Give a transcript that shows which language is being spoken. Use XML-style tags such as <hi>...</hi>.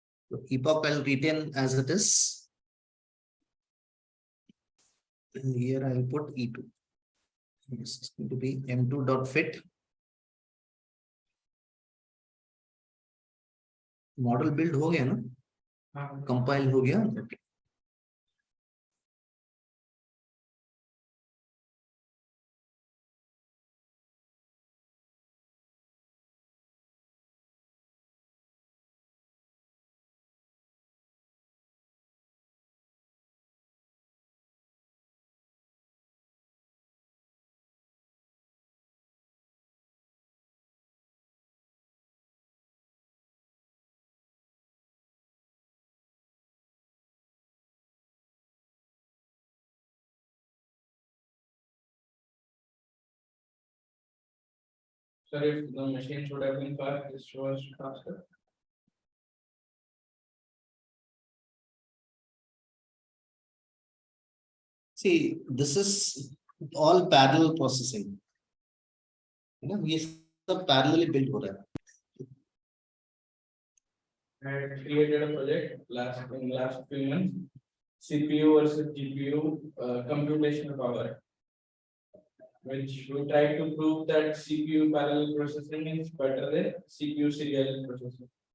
<en>So epoch I'll retain as it is. And here I'll put E2. This is going to be M2 dot fit. Model build</en> <hi>हो गया ना? Compile हो गया.</hi> <en>Okay. Sir, if the machine should have been fast, this was faster. See, this is all parallel processing. You know,</en> <hi>ये सब</hi> <en>parallelly built</en> <hi>हो रहा है.</hi> <en>I had created a project in last few months. CPU versus GPU computational power. Which we try to prove that CPU parallel processing is better than CPU serial processing.</en>